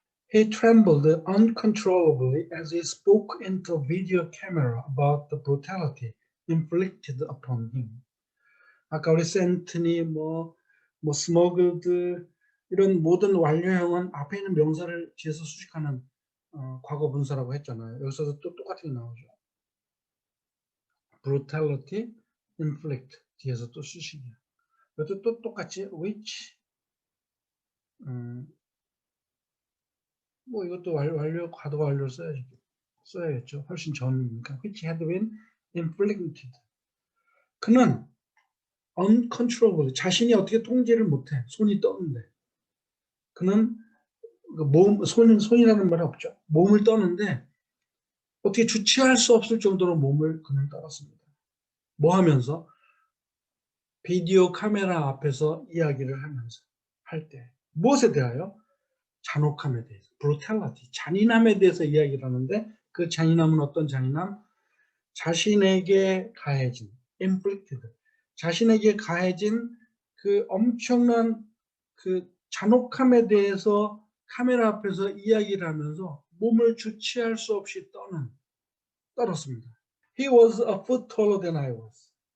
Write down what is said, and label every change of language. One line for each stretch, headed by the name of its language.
English: He trembled uncontrollably as he spoke into a video camera about the brutality inflicted upon him.
Korean: 아까 우리 센트니 스머글드 이런 모든 완료형은 앞에 있는 명사를 뒤에서 수식하는 과거 분사라고 했잖아요. 여기서도 또 똑같은 게 나오죠. brutality, inflict 뒤에서 또 수식이야. 이것도 또 똑같이 which 이것도 과거 완료를 써야겠죠. 훨씬 전이니까
English: which had been inflicted.
Korean: 그는 uncontrollable 자신이 어떻게 통제를 못해. 손이 떠는데 그는 손이라는 말이 없죠. 몸을 떠는데 어떻게 주체할 수 없을 정도로 몸을 그는 떨었습니다. 뭐 하면서? 비디오 카메라 앞에서 이야기를 하면서 할 때. 무엇에 대하여? 잔혹함에 대해서. brutality, 잔인함에 대해서 이야기를 하는데 그 잔인함은 어떤 잔인함? 자신에게 가해진 inflicted. 자신에게 가해진 그 엄청난 그 잔혹함에 대해서 카메라 앞에서 이야기를 하면서 몸을 주체할 수 없이 떨었습니다.
English: He was a foot taller than I was.